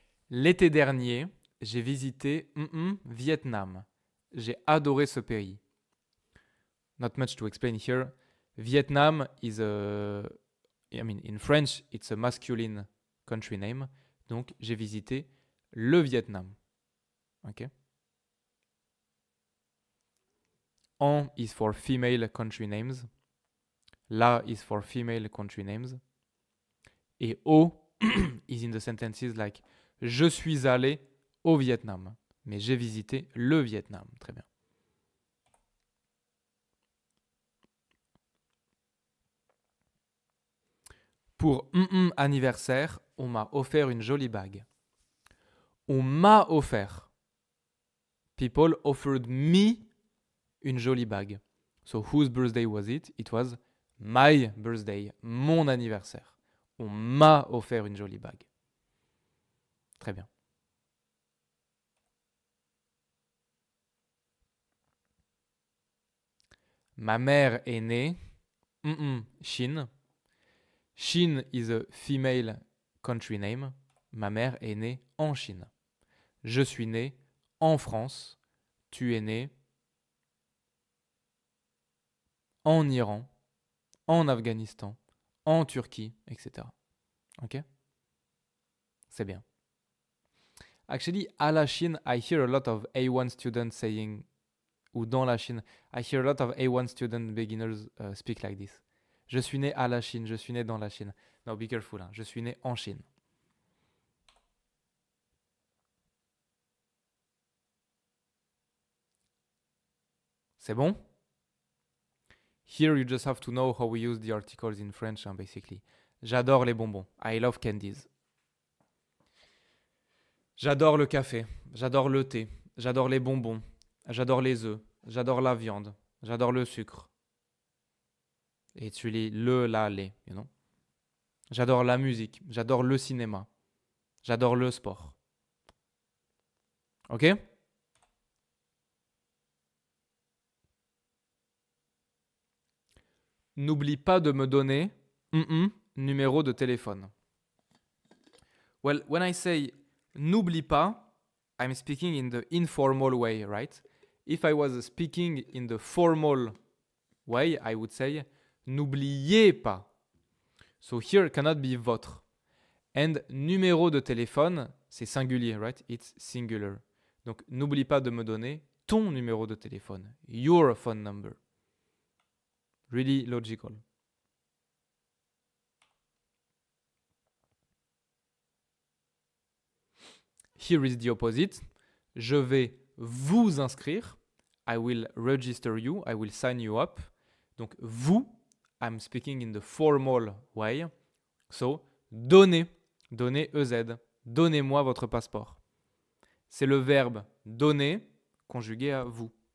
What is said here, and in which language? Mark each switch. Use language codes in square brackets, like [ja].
[fr] L'été dernier, j'ai visité Vietnam. J'ai adoré ce pays. [en] Not much to explain here. Vietnam is in French, it's a masculine country name. [fr] Donc, j'ai visité le Vietnam. [en] Ok. En is for female country names. La is for female country names. [fr] Et au [en] is in the sentences like [fr] je suis allé au Vietnam. Mais j'ai visité le Vietnam. Très bien. Pour anniversaire, on m'a offert une jolie bague. On m'a offert. [en] People offered me [fr] une jolie bague. [en] So whose birthday was it? It was my birthday, [fr] mon anniversaire. On m'a offert une jolie bague. Très bien. Ma mère est née. Chine. Chine is a female country name. Ma mère est née en Chine. Je suis né en France. Tu es né en Iran, en Afghanistan, en Turquie, etc. Ok? C'est bien. [en] Actually, à la Chine, I hear a lot of A1 students saying, [fr] ou dans la Chine, [en] I hear a lot of A1 student beginners speak like this. [fr] Je suis né à la Chine, je suis né dans la Chine. [en] No, be careful, [fr] hein. Je suis né en Chine. C'est bon? [en] Here you just have to know how we use the articles in French, hein, basically. [fr] J'adore les bonbons. [en] I love candies. [fr] J'adore le café. J'adore le thé. J'adore les bonbons. J'adore les œufs. J'adore la viande. J'adore le sucre. [en] It's really le, la, les, you know? [fr] J'adore la musique. J'adore le cinéma. J'adore le sport. Ok? N'oublie pas de me donner numéro de téléphone. [en] Well, when I say [fr] n'oublie pas, [en] I'm speaking in the informal way, right? If I was speaking in the formal way, I would say [fr] n'oubliez pas. [en] So here cannot be votre. [fr] And numéro de téléphone, c'est singulier, right? [en] It's singular. [fr] Donc n'oublie pas de me donner ton numéro de téléphone. [en] Your phone number. Really logical. Here is the opposite. [fr] Je vais vous inscrire. [en] I will register you. I will sign you up. [fr] Donc vous, [en] I'm speaking in the formal way. [fr] So, donnez. Donnez EZ. Donnez-moi votre passeport. C'est le verbe donner conjugué à vous.